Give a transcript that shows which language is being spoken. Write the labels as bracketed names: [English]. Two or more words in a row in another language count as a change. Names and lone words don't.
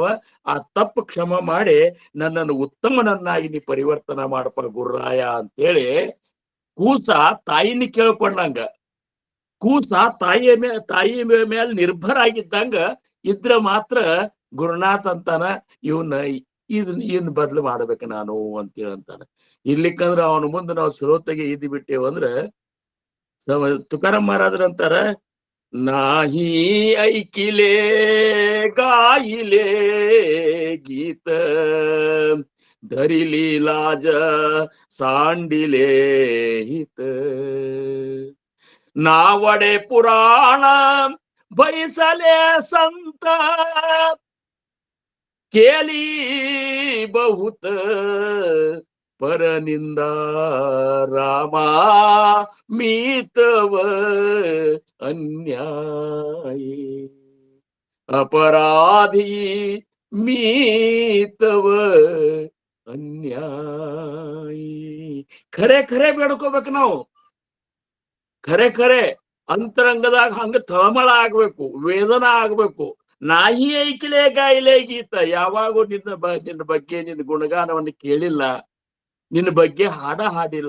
[Kannada] ಆ ತಪ್ಪು ಕ್ಷಮ ಮಾಡಿ ನನ್ನನ್ನು ಉತ್ತಮನನ್ನಾಗಿ ನೀ ಪರಿವರ್ತನ ಮಾಡಪ್ಪ ಗುರುರಾಯ ಅಂತೇಳಿ ಕೂಸ ತಾಯಿನ ಕೇಳ್ಕೊಂಡಂಗ, ಕೂಸ ತಾಯಿಯ ಮೇಲೆ ನಿರ್ಭರ ಆಗಿದ್ದಂಗ ಇದ್ರ ಮಾತ್ರ ಗುರುನಾಥ್ ಅಂತಾನ ಇನ್ ಬದ್ಲು ಮಾಡ್ಬೇಕು ನಾನು ಅಂತೇಳಿ ಅಂತಾನೆ. ಇರ್ಲಿಕ್ಕಂದ್ರ ಅವನ ಮುಂದೆ ನಾವು ಶ್ರೋತೆಗೆ ಇದ್ದು ಬಿಟ್ಟೇವಂದ್ರ ತುಕಾರಾಮ್ ಮಹಾರಾಜರು ಅಂತಾರ, [Marathi] नाही ऐकिले गाಯಿಲೆ गीत धरिली लाज सांडिले हित नावडे पुराण बैसले संत केली बहुत परनिंदा रामा मीतव अन्यायी अपराधी मीतव अन्यायी. [Kannada] ಖರೆ ಖರೆ ಬೇಡ್ಕೋಬೇಕು ನಾವು. ಖರೆ ಅಂತರಂಗದಾಗ ಹಂಗ ತಳಮಳ ಆಗ್ಬೇಕು, ವೇದನ ಆಗ್ಬೇಕು. [Marathi] नाही ऐकिले गाइले गीत. [Kannada] ಯಾವಾಗೂ ನಿನ್ನ ಬಗ್ಗೆ ನಿನ್ನ ಗುಣಗಾನವನ್ನು ಕೇಳಿಲ್ಲ, ನಿನ್ನ ಬಗ್ಗೆ ಹಾಡ ಹಾಡಿಲ್ಲ.